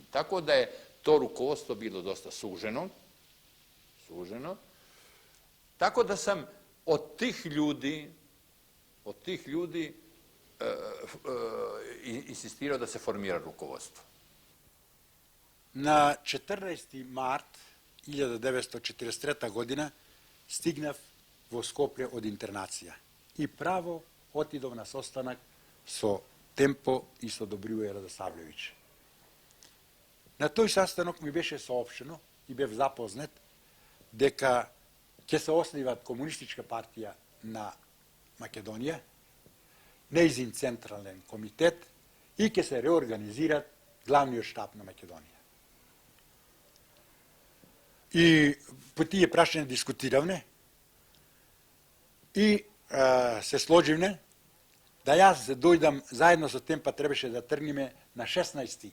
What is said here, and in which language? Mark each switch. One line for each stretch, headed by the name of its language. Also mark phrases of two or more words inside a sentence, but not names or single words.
Serbian: Tako da je to rukovodstvo bilo dosta suženo. Tako da sam od tih ljudi insistirao da se formira rukovodstvo.
Macedonian: На 14. март 1943. година стигнав во Скопје од интернација и право отидов на состанок со Темпо и со Добривој Радосављевиќ. На тој састанок ми беше соопщено и бев запознат дека ќе се оснива Комунистичка партија на Македонија, нејзин централен комитет и ќе се реорганизира главниот штаб на Македонија. И по тие прашања дискутиравме и се сложивме да јас се дојдам заедно со Темпа, требаше да тргнеме на 16.